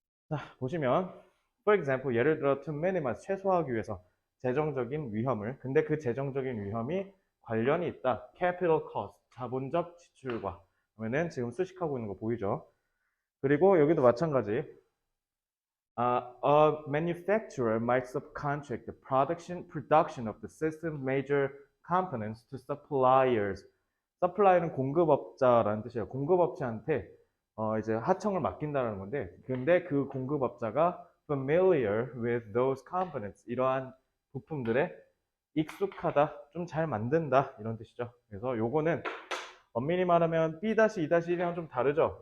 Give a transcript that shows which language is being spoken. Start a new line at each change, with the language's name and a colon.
Korean: 자, 보시면
English: for example,
Korean: 예를 들어
English: to minimize,
Korean: 최소화하기 위해서 재정적인 위험을, 근데 그 재정적인 위험이 관련이 있다.
English: capital cost,
Korean: 자본적 지출과. 그러면은 지금 수식하고 있는 거 보이죠? 그리고 여기도 마찬가지.
English: A manufacturer might subcontract the production of the system's major components to suppliers.
Korean: 서플라이는 공급업자라는 뜻이에요. 공급업체한테 이제 하청을 맡긴다는 건데, 근데 그 공급업자가
English: familiar with those components,
Korean: 이러한 부품들에 익숙하다, 좀 잘 만든다, 이런 뜻이죠. 그래서 요거는 엄밀히 말하면 B-2-1이랑 좀 다르죠.